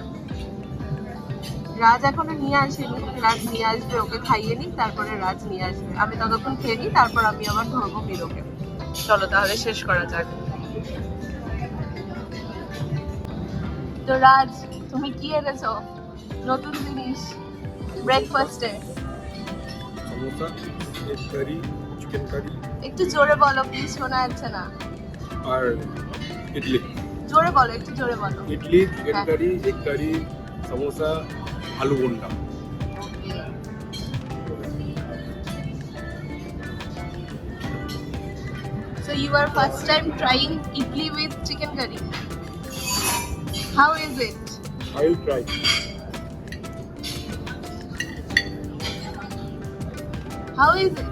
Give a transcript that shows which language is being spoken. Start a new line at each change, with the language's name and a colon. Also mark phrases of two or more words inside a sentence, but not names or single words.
Bangla: রাজ এখনো নিয়ে আসেনি, রাজ নিয়ে আসবে, ওকে খাইয়ে নিই, তারপরে রাজ নিয়ে আসবে। আমি ততক্ষণ খেয়ে নিই, তারপর আমি আবার ধরবো মিরোকে। চলো তাহলে শেষ করা যাক। তো রাজ, তুমি কি এনেছো নতুন জিনিস ব্রেকফাস্টে?
Hindi: समोसा, एक करी, चिकन करी,
Bangla: একটু জোরে বলো প্লিজ, শোনা যাচ্ছে না।
Hindi: और इडली।
Bangla: জোরে বলো, একটু জোরে বলো।
Hindi: इडली, चिकन करी, एक करी, समोसा, आलू बोंडा।
English: So you are first time trying idli with chicken curry. How is it? I will try. How is it?